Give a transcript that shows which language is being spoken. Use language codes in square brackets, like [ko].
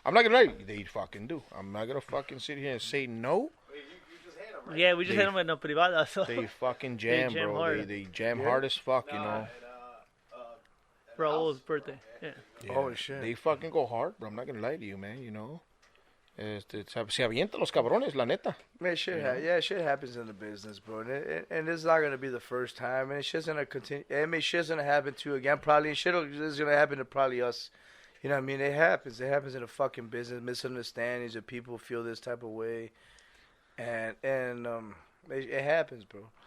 [en] I'm not gonna lie, they fucking do. I'm not gonna fucking sit here and say no. Yeah, we just They- hit them in a privada. So. They fucking jam, jam bro. hard. They jam hard as fuck, you know. Raul's birthday. Yeah. Holy shit. They fucking go hard, bro. I'm not gonna lie to you, man. You know. [es] Se avientan los cabrones, la neta. [en] Man, shit happens in the business, bro. And it's not gonna be the first time, and shit's gonna continue. I mean, shit's gonna happen to you again, probably. And shit is gonna happen to probably us. You know what I mean? It happens. It happens in the fucking business. Misunderstandings, and people feel this type of way, and it happens, bro.